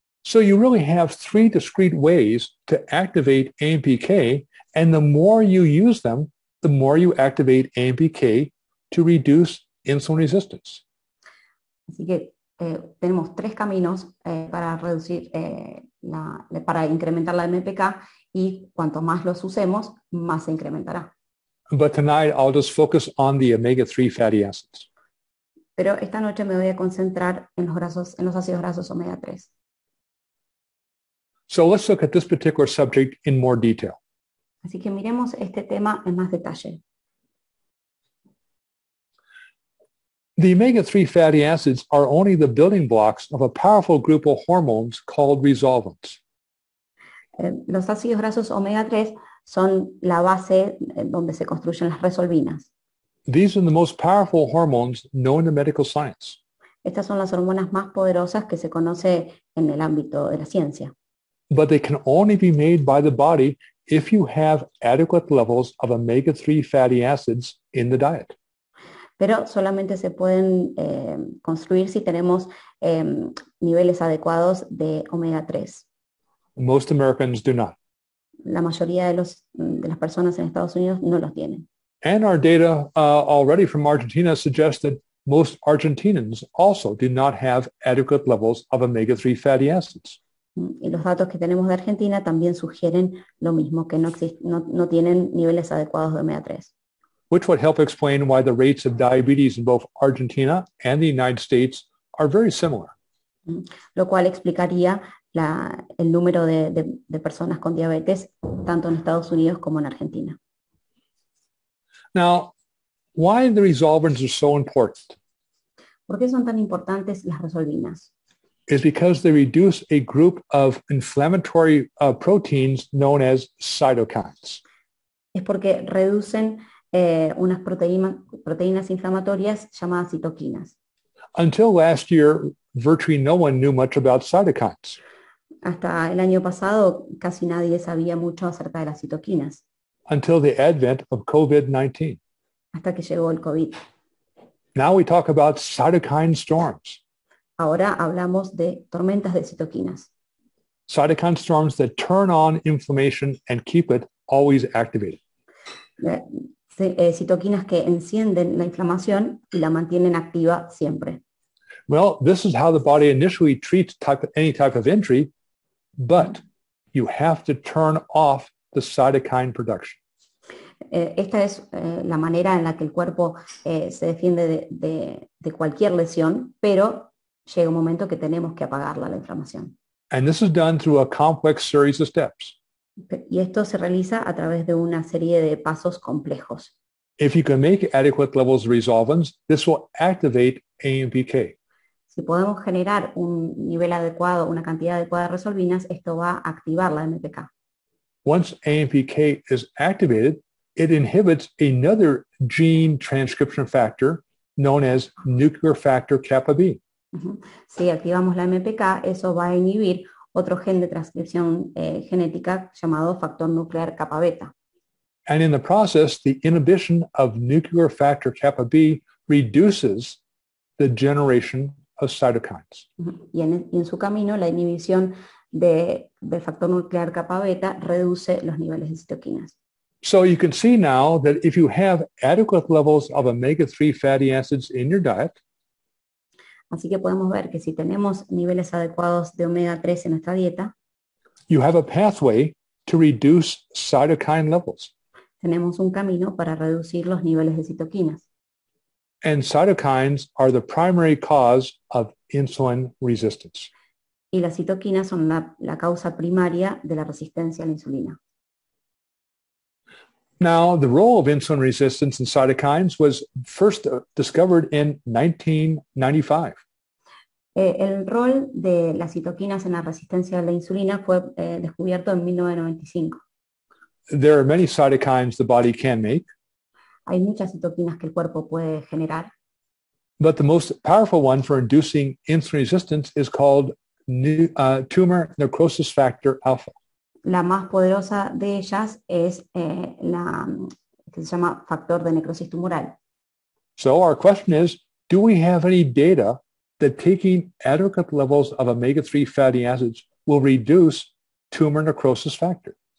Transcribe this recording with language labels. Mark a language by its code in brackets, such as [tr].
[en] So you really have three discrete ways to activate AMPK, and the more you use them, the more you activate AMPK to reduce insulin resistance. [es] Así que tenemos tres caminos para reducir, para incrementar la MPK, y cuanto más los usemos, más se incrementará. [en] But tonight, I'll just focus on the omega-3 fatty acids. [es] Pero esta noche me voy a concentrar en los ácidos grasos omega 3. [en] So let's look at this particular subject in more detail. [es] Así que miremos este tema en más detalle. [en] The omega-3 fatty acids are only the building blocks of a powerful group of hormones called resolvins. [es] Los ácidos grasos omega 3 son la base donde se construyen las resolvinas. [en] These are the most powerful hormones known in medical science. [es] Estas son las hormonas más poderosas que se conoce en el ámbito de la ciencia. [en] But they can only be made by the body if you have adequate levels of omega-3 fatty acids in the diet. [es] Pero solamente se pueden construir si tenemos niveles adecuados de omega 3. [en] Most Americans do not. [es] La mayoría de las personas en Estados Unidos no los tienen. [en] And our data already from Argentina suggests that most Argentinians also do not have adequate levels of omega-3 fatty acids. [es] Y los datos que tenemos de Argentina también sugieren lo mismo, que no tienen niveles adecuados de omega 3. [en] Which would help explain why the rates of diabetes in both Argentina and the United States are very similar. [es] Lo cual explicaría el número de personas con diabetes tanto en Estados Unidos como en Argentina. [en] Now, why the resolvins are so important [es] ¿Por qué son tan importantes las resolvinas? [en] is because they reduce a group of inflammatory proteins known as cytokines. [es] Es porque reducen unas proteínas inflamatorias llamadas citoquinas. [en] Until last year, virtually no one knew much about cytokines. [es] Hasta el año pasado casi nadie sabía mucho acerca de las citoquinas, [en] Until the advent of COVID-19. [es] hasta que llegó el COVID. [en] Now we talk about cytokine storms. [es] Ahora hablamos de tormentas de citoquinas. [en] Cytokine storms that turn on inflammation and keep it always activated. [es] Citoquinas que encienden la inflamación y la mantienen activa siempre. [en] Well, this is how the body initially treats any type of injury, but you have to turn off the cytokine production. [es] Esta es la manera en la que el cuerpo se defiende de cualquier lesión, pero llega un momento que tenemos que apagarla, la inflamación. [en] And this is done through a complex series of steps. [es] Y esto se realiza a través de una serie de pasos complejos. [en] If you can make adequate levels of resolvins, this will activate AMPK. [es] Si podemos generar un nivel adecuado, una cantidad adecuada de resolvinas, esto va a activar la MPK. [en] Once AMPK is activated, it inhibits another gene transcription factor known as nuclear factor kappa B. [es] Si activamos la MPK, eso va a inhibir otro gen de transcripción genética llamado factor nuclear kappa beta. [en] And in the process, the inhibition of nuclear factor kappa B reduces the generation of cytokines. [es] Y en su camino, la inhibición del factor nuclear kappa beta reduce los niveles de citoquinas. [en] So you can see now that if you have adequate levels of omega-3 fatty acids in your diet, [es] Así que podemos ver que si tenemos niveles adecuados de omega 3 en nuestra dieta, [en] you have a pathway to reduce cytokine levels. [es] tenemos un camino para reducir los niveles de citoquinas. [en] And cytokines are the primary cause of insulin resistance. [es] Y las citoquinas son la causa primaria de la resistencia a la insulina. [en] Now, the role of insulin resistance in cytokines was first discovered in 1995. [es] El rol de las citoquinas en la resistencia a la insulina fue descubierto en 1995. [en] There are many cytokines the body can make, [es] Hay muchas citoquinas que el cuerpo puede generar, [en] but the most powerful one for inducing insulin resistance is called tumor necrosis factor alpha. [es] La más poderosa de ellas es la que se llama factor de necrosis tumoral. [en] So our question is, do we have any data that taking adequate levels of omega-3 fatty acids will reduce tumor necrosis factor?